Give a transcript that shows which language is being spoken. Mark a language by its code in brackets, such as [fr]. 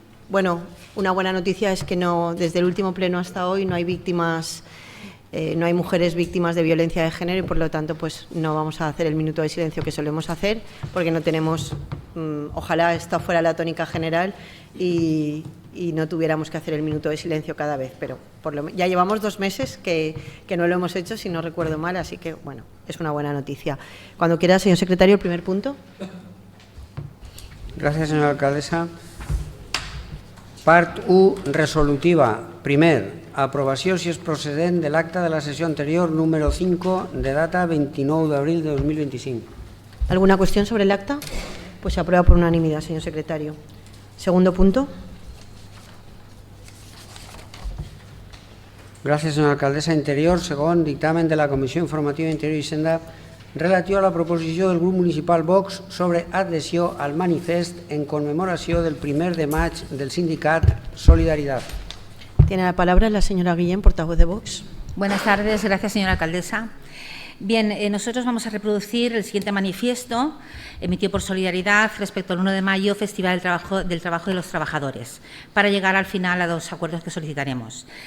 [es] Bueno, una buena noticia es que desde el último pleno hasta hoy no hay víctimas, no hay mujeres víctimas de violencia de género y, por lo tanto, pues no vamos a hacer el minuto de silencio que solemos hacer, porque no tenemos, ojalá esta fuera la tónica general y no tuviéramos que hacer el minuto de silencio cada vez, pero ya llevamos 2 meses que no lo hemos hecho, si no recuerdo mal, así que, bueno, es una buena noticia. Cuando quiera, señor secretario, el primer punto. Gracias, señora alcaldesa. [ca] Part 1, resolutiva. Primer, aprovació, si és procedent, de l'acta de la sessió anterior número 5 de data 29 d'abril de 2025. [es] ¿Alguna cuestión sobre el acta? Pues se aprueba por unanimidad, señor secretario. Segundo punto. [ca] Gràcies, senyora alcaldessa. Interior, segon, dictamen de la Comissió Informativa Interior i Hisenda relatiu a la proposició del grup municipal Vox sobre adhesió al manifest en conmemoració del 1 de maig del sindicat Solidaridad. [es] Tiene la palabra la señora Guillén, portavoz de Vox. Buenas tardes, gracias, señora alcaldesa. Bien, nosotros vamos a reproducir el siguiente manifiesto emitido por Solidaridad respecto al 1 de mayo, Festival del Trabajo de los Trabajadores, para llegar al final a los acuerdos que solicitaremos.